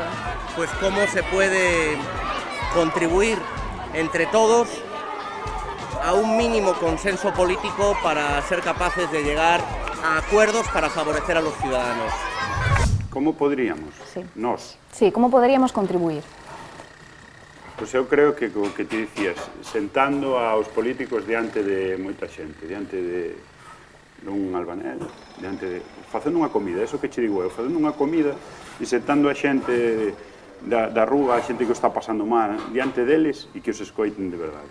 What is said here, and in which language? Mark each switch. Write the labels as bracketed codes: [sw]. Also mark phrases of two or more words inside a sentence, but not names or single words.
[es] Pues cómo se puede contribuir entre todos a un mínimo consenso político para ser capaces de llegar a acuerdos para favorecer a los ciudadanos. ¿Cómo podríamos? Sí. [gl] Nós. [es] Sí, ¿cómo podríamos contribuir? [gl] Pois eu creo que o que ti dicías, sentando aos políticos diante de moita xente, diante dun albanel, facendo unha comida, eso que che digo eu, facendo unha comida e sentando a xente da rúa, a xente que o está pasando mal, diante deles e que os escoiten de verdade.